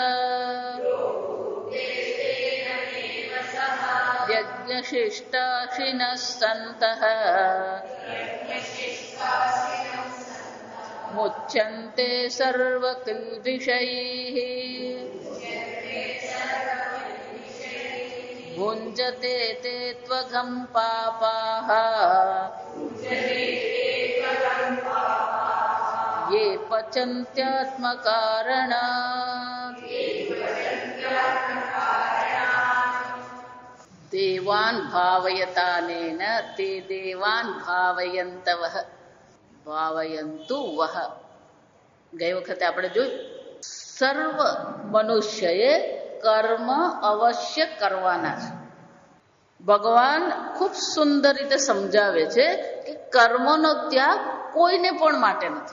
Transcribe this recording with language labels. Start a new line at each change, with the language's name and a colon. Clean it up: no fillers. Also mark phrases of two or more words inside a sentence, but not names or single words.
Sanskrit: यज्ञशिष्टाशिनः सन्तः मुच्यन्ते सर्वकिल्बिषैः भुञ्जते ते त्वघं पापाः ये पचन्त्यात्मकारणात् देवान् भावयतानेन ते देवान् भावयन्तवः भावयन्तु वः.
Gujarati: ગઈ વખતે આપણે જોયું સર્વ મનુષ્યએ કર્મ અવશ્ય કરવાના છે. ભગવાન ખૂબ સુંદર રીતે સમજાવે છે કે કર્મનો ત્યાગ કોઈને પણ માટે નથી.